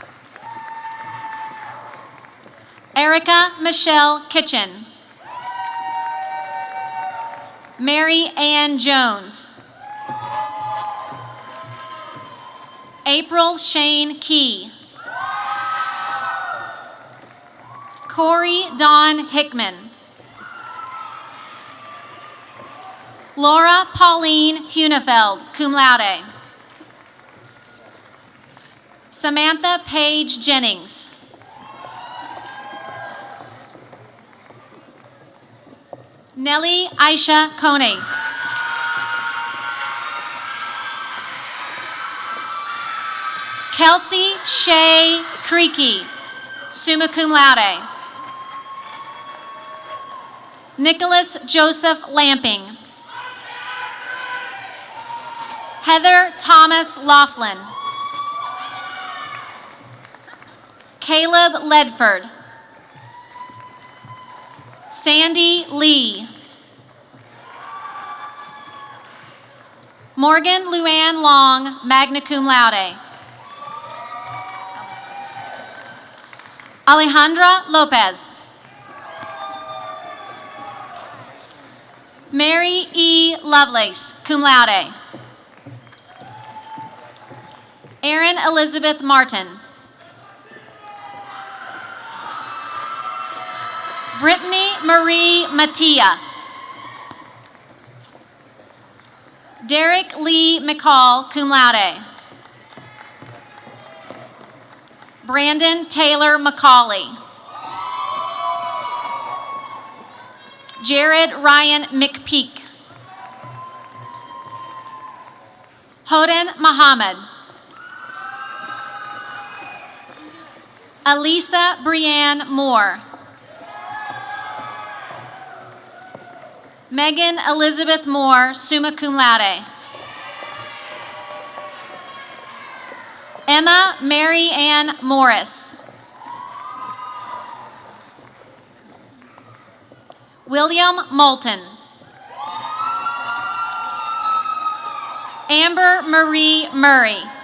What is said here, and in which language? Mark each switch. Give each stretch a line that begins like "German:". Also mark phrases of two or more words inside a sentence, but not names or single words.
English: Erica Michelle Kitchen. Mary Ann Jones. April Shane Key. Corey Dawn Hickman. Laura Pauline Hunefeld,
Latin: cum laude.
English: Samantha Paige Jennings. Nellie Aisha Coney. Kelsey Shay Creaky,
Latin: summa cum laude.
English: Nicholas Joseph Lamping. Heather Thomas Laughlin. Caleb Ledford. Sandy Lee. Morgan Luann Long,
Latin: magna cum laude.
English: Alejandra Lopez. Mary E. Lovelace,
Latin: cum laude.
English: Erin Elizabeth Martin. Brittany Marie Mattia. Derek Lee McCall,
Latin: cum laude.
English: Brandon Taylor McCauley. Jared Ryan McPeak. Hoden Muhammad. Elisa Brianne Moore. Megan Elizabeth Moore,
Latin: summa cum laude.
English: Emma Mary Ann Morris. William Moulton. Amber Marie Murray.